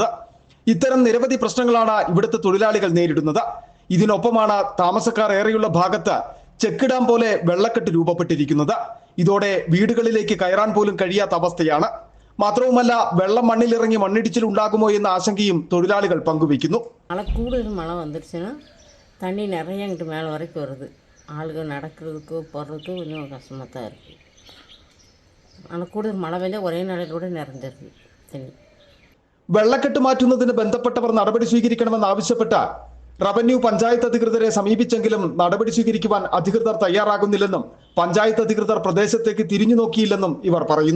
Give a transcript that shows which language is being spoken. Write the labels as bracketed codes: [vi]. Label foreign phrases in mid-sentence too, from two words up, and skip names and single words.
[ml] ഇത്തരം നിരവധി പ്രശ്നങ്ങളാണ് ഇവിടുത്തെ തൊഴിലാളികൾ നേരിടുന്നത്. ഇതിനൊപ്പമാണ് താമസക്കാർ ഏറെയുള്ള ഭാഗത്ത് [en] check dam [ml] പോലെ വെള്ളക്കെട്ട് രൂപപ്പെട്ടിരിക്കുന്നത്. ഇതോടെ വീടുകളിലേക്ക് കയറാൻ പോലും കഴിയാത്ത അവസ്ഥയാണ്. മാത്രവുമല്ല, വെള്ളം മണ്ണിലിറങ്ങി മണ്ണിടിച്ചിൽ ഉണ്ടാകുമോ എന്ന ആശങ്കയും തൊഴിലാളികൾ പങ്കുവയ്ക്കുന്നു. കൂടുതൽ മഴ [ta] வந்துருச்சுன்னா தண்ணி நிறைய இங்கிட்டு மேலே வரைக்கும் வருது. ஆளுகள் நடக்கிறதுக்கு போகிறதுக்கு கொஞ்சம் கஷ்டமாக தான் இருக்குது. [ml] ஆனால் കൂടുതൽ മഴ പെയ്താൽ ഒരേ നാളിലൂടെ നിറഞ്ഞിരുന്നു തണ്ണി. വെള്ളക്കെട്ട് മാറ്റുന്നതിന് ബന്ധപ്പെട്ടവർ നടപടി സ്വീകരിക്കണമെന്നാവശ്യപ്പെട്ട് റവന്യൂ പഞ്ചായത്ത് അധികൃതരെ സമീപിച്ചെങ്കിലും നടപടി സ്വീകരിക്കുവാൻ അധികൃതർ തയ്യാറാകുന്നില്ലെന്നും പഞ്ചായത്ത് അധികൃതർ പ്രദേശത്തേക്ക് തിരിഞ്ഞു നോക്കിയില്ലെന്നും ഇവർ പറയുന്നു.